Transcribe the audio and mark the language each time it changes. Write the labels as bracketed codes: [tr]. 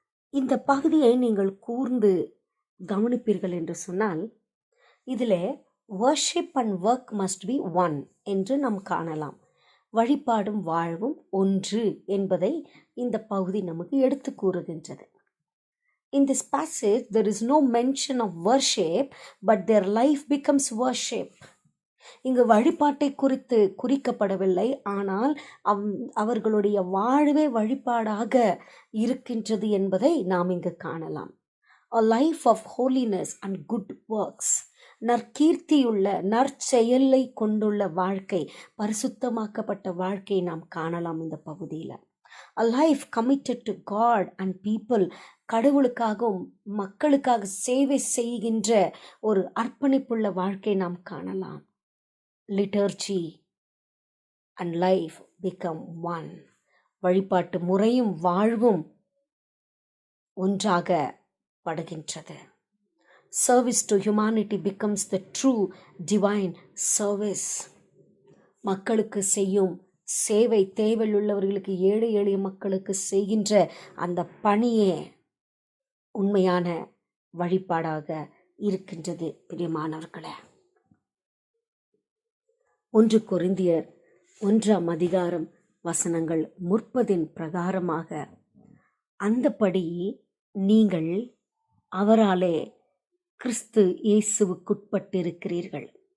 [ta] இந்த பகுதியை நீங்கள் கூர்ந்து கவனிப்பீர்கள் என்று சொன்னால் இதில் [en] worship and work must be one [ta] என்று நாம் காணலாம். வழிபாடும் வாழ்வும் ஒன்று என்பதை இந்த பகுதி நமக்கு எடுத்து கூறுகின்றது. [en] In this passage there is no mention of worship, but their life becomes worship. [ta] இங்கு வழிபாட்டை குறித்து குறிக்கப்படவில்லை, ஆனால் அவர்களுடைய வாழ்வே வழிபாடாக இருக்கின்றது என்பதை நாம் இங்கு காணலாம். [en] A life of holiness and good works, [ta] நற்கீர்த்தியுள்ள நற்செயலை கொண்டுள்ள வாழ்க்கை, பரிசுத்தமாக்கப்பட்ட வாழ்க்கை நாம் காணலாம் இந்த பகுதியில். [en] A life committed to God and people, [ta] கடவுளுக்காகவும் மக்களுக்காக சேவை செய்கின்ற ஒரு அர்ப்பணிப்புள்ள வாழ்க்கை நாம் காணலாம். [en] Liturgy and life become one. [ta] வழிபாட்டு முறையும் வாழ்வும் ஒன்றாக படுகின்றது. [en] Service to humanity becomes the true divine service. [ta] மக்களுக்கு செய்யும் சேவை, தேவையுள்ளவர்களுக்கு, ஏழை எளிய மக்களுக்கு செய்கின்ற அந்த பணியே உண்மையான வழிபாடாக இருக்கின்றது. பிரியமானவர்களே, 1 கொரிந்தியர் 1:30 பிரகாரமாக அந்தபடி நீங்கள் அவராலே கிறிஸ்து இயேசுவுக்குட்பட்டிருக்கிறீர்கள்.